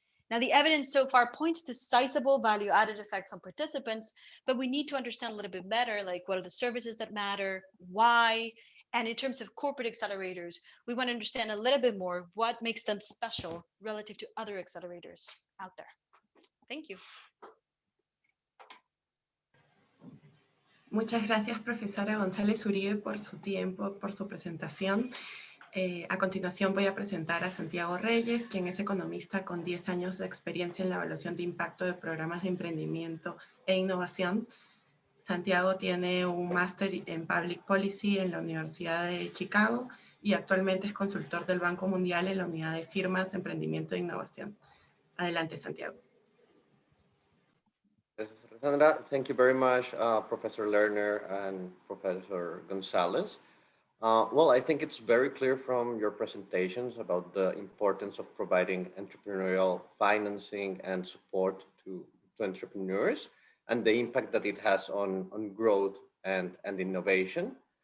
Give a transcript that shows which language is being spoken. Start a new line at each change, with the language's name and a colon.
English: Now, the evidence so far points to sizable value-added effects on participants, but we need to understand a little bit better, like what are the services that matter, why, and in terms of corporate accelerators, we want to understand a little bit more what makes them special relative to other accelerators out there. Thank you.
Spanish: Muchas gracias, profesora González Uribe, por su tiempo, por su presentación. A continuación voy a presentar a Santiago Reyes, quien es economista con 10 años de experiencia en la evaluación de impacto de programas de emprendimiento e innovación. Santiago tiene un máster en Public Policy en la Universidad de Chicago y actualmente es consultor del Banco Mundial en la unidad de firmas, emprendimiento e innovación. Adelante, Santiago.
English: Sandra, thank you very much, Professor Lerner and Professor Gonzalez. Well, I think it's very clear from your presentations about the importance of providing entrepreneurial financing and support to entrepreneurs and the impact that it has on growth and innovation.